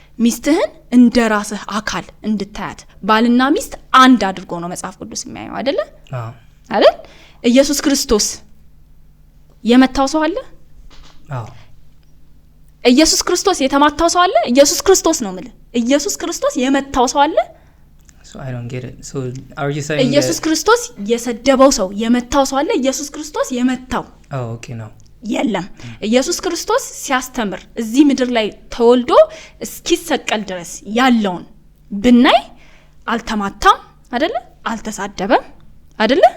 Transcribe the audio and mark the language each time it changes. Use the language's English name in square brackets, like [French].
[Amharic] ሚስትህን እንደ ራስህ አካል እንድታያት ባልና ሚስት አንድ አድርጎ ነው መጽሐፍ ቅዱስ የሚያየው አይደለ አይደል ኢየሱስ ክርስቶስ የመታው ሰው አለ ኢየሱስ ክርስቶስ የተማታው ሰው አለ ኢየሱስ ክርስቶስ ነው ማለት ኢየሱስ ክርስቶስ የመታው ሰው አለ [English] so I don't get it so are you saying [Amharic] ኢየሱስ ክርስቶስ የሰደበው ሰው የመታው ሰው አለ ኢየሱስ ክርስቶስ የመታው [English] okay no [Amharic] የለም ኢየሱስ ክርስቶስ ሲያስተምር እዚህ ምድር ላይ ተወልዶ እስኪሰቀል ድረስ ያለውን ብናይ አልተማታም አይደለ አልተሳደበም አይደለ